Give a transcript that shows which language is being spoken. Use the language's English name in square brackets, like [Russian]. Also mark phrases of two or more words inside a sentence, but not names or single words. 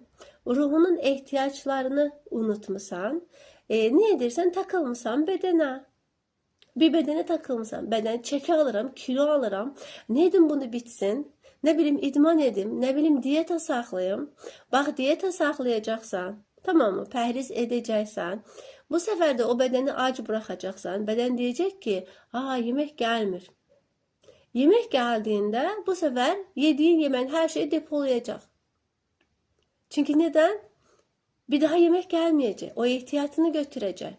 [Turkish] Ruhunun ihtiyaçlarını unutmuşsan. Ne edirsən? Takılmışsan bedene. Bir bedene takılmışsan. Beden çeki alırım, kilo alırım. Ne edim bunu bitsin? Ne bileyim idman edim, ne bileyim diyeta saklayayım. Bak diyeta saklayacaksan. Tamam mı? [Azerbaijani] Pəhriz edəcəksən. Bu səfər də o bədəni ac buraxacaqsan. Bədən deyəcək ki, yemək gəlmir. Yemək gəldiyində bu səfər yediyin yeməyin hər şeyi depolayacaq. Çünki nədən? Bir daha yemək gəlməyəcək. O ehtiyatını götürəcək.